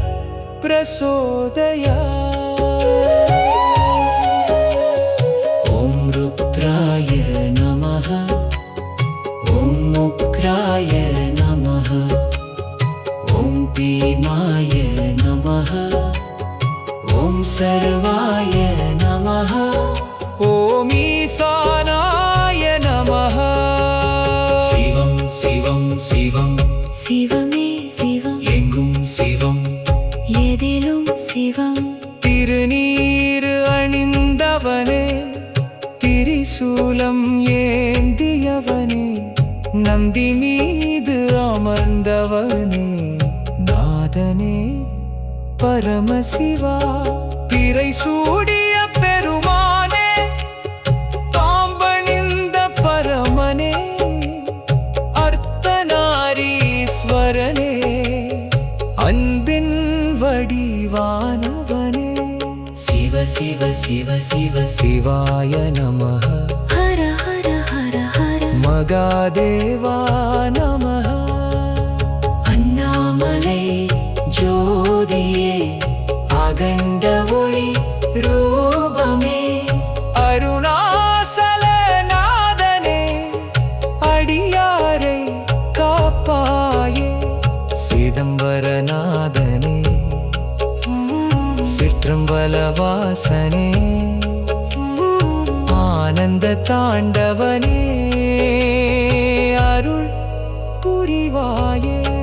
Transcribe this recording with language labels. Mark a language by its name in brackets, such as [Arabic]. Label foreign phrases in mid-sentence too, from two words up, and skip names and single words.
[Sanskrit] प्रचोदयात् ॐ रुद्राय नमः ॐ उग्राय नमः ॐ भीमाय नमः ॐ सर्वाय नमः ॐ ईशानाय नमः शिवं शिवं शिवं शिवमे शिवं [Tamil] எங்கும் சிவம் எதிலும் சிவம் திருநீர் அணிந்தவனே திரிசூலம் ஏந்தியவனே நந்தி மீது அமர்ந்தவனே நாதனே பரமசிவா பிறை சூடிய பெருமானே பாம்பணிந்த பரமனே அர்த்தநாரீஸ்வரனே அன்பின் வடிவானவனே சிவ சிவ சிவ சிவ [Sanskrit] शिवाय नमः हर हर हर हर महादेव नमः [Tamil] அண்ணாமலை ஜோதியே அகண்ட ஒளி ரூபமே அருணாசலநாதனே அடியாரை காப்பாயே சிதம்பரநாதனே சிற்ற திரும்பலவாசனே ஆனந்த தாண்டவனே அருள் புரிவாயே.